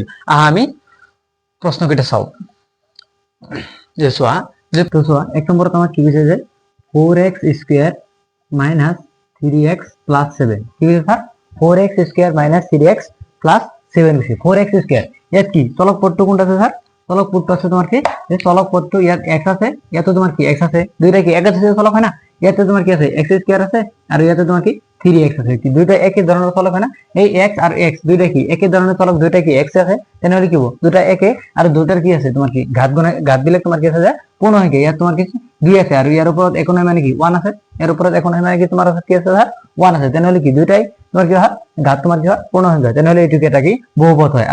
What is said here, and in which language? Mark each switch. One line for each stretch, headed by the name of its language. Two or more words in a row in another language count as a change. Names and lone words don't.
Assamese: আমি প্ৰশ্ন কেইটা চাও যে চোৱা, যে তো চোৱা এক নম্বৰত আমাক কি কৈছে যে 4x² - 3x + 7 কি কৈছে স্যার, 4x² - 3x + 7 কৈছে।
Bangla: 4x²
Assamese: ইয়াত কি চলক পদটো কোনটা আছে স্যার,
Bangla: চলক পদটো আছে তোমার কি যে চলক পদটো ইয়াত x আছে, ইয়াতে তোমার কি x আছে, দুইটা কি একাধিক চলক হয় না, ইয়াতে তোমার কি আছে x² আছে আর ইয়াতে তোমার কি 3x আছে, কি দুইটা একই ধরনের চলক হয় না। এই x আর x দুইটা কি একই ধরনের চলক, দুইটা কি x আছে, তাহলে কি হবে দুইটা একে, আর দুইটার কি আছে তোমার কি ঘাত দিলে তোমার কি আছে যে পূর্ণ সংখ্যা। ইয়াত তোমার কি 2 আছে আর ইয়ার উপর এখন মানে কি 1 আছে, এর উপর এখন মানে কি তোমার আছে কি আছে স্যার 1 আছে, তাহলে কি দুইটাই তোমার কি হয় ঘাত তোমার কি হয় পূর্ণ সংখ্যা, তাহলে এটুকু এটা কি বহুপদ হয়।